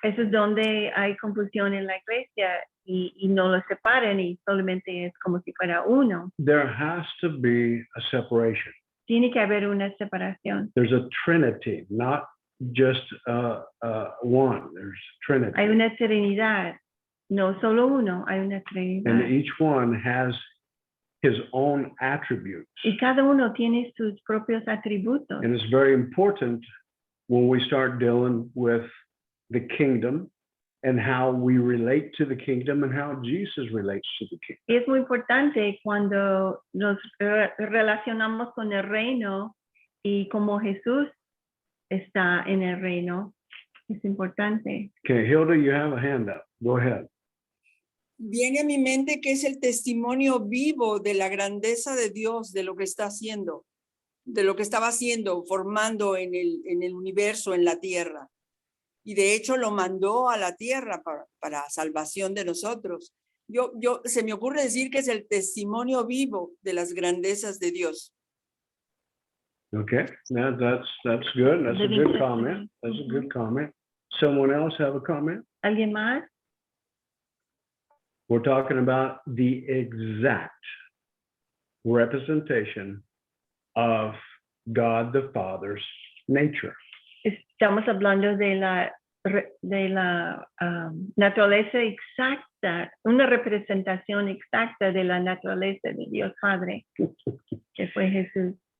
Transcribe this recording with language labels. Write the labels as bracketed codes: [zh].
[es] Eso es donde hay confusión en la iglesia y no lo separan y solamente es como si fuera uno. [en] There has to be a separation. [es] Tiene que haber una separación. [en] There's a trinity, not just one. There's trinity. [es] Hay una trinidad, no solo uno, hay una [en] And [es] trinidad. [en] each one has his own attributes. [es] Y cada uno tiene sus propios atributos. [en] And it's very important when we start dealing with the kingdom and how we relate to the kingdom and how Jesus relates to the kingdom. [es] Y es muy importante cuando nos relacionamos con el reino y como Jesús está en el reino. Es importante. [en] Okay, Hilda, you have a hand up. Go ahead. [es] Viene a mi mente que es el testimonio vivo de la grandeza de Dios, de lo que está haciendo, de lo que estaba haciendo, formando en el universo, en la tierra. Y de hecho lo mandó a la tierra para salvación de nosotros. Se me ocurre decir que es el testimonio vivo de las grandezas de Dios. [en] Okay, now that's good. That's a Living good testimony. comment. That's a good comment. Someone else have a comment? [es] ¿Alguien más? [en] We're talking about the exact representation of God the Father's nature. [es] Estamos hablando de la naturaleza exacta, una representación exacta de la naturaleza de Dios Padre, que fue Jesús.